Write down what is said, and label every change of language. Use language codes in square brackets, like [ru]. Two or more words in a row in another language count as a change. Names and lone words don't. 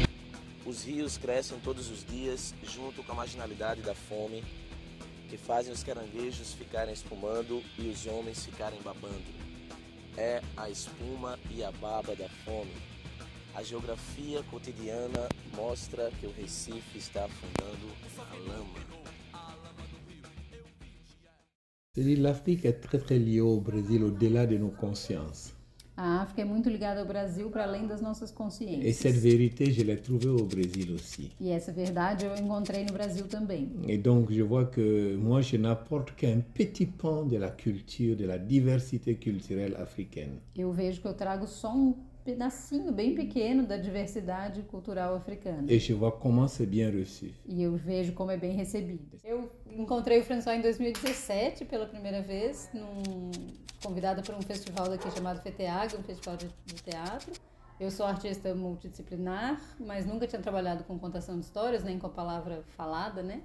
[pt] Os rios crescem todos os dias junto com a marginalidade da fome, que fazem os caranguejos ficarem espumando e os homens ficarem babando. É a espuma e a baba da fome. A geografia cotidiana mostra que o Recife está afundando a lama. [fr] L'Afrique est très très liée au Brésil au-delà de nos consciences. [pt] A África é muito ligada ao Brasil para além das nossas [fr] Et [pt] consciências. [fr] cette vérité, je l'ai trouvée au Brésil aussi. [pt] E essa verdade eu encontrei no Brasil também. [fr] Et donc, je vois que moi, je n'apporte qu'un petit pan de la culture, de la diversité culturelle africaine. [pt] Eu vejo que eu trago só um pedacinho bem pequeno da diversidade cultural africana. [fr] Et je vois comment c'est bien reçu. [pt] E eu vejo como é bem recebido. Eu encontrei o François em 2017 pela primeira vez, convidada para um festival daqui chamado FETEAG, um festival de teatro. Eu sou artista multidisciplinar, mas nunca tinha trabalhado com contação de histórias, nem com a palavra falada, né?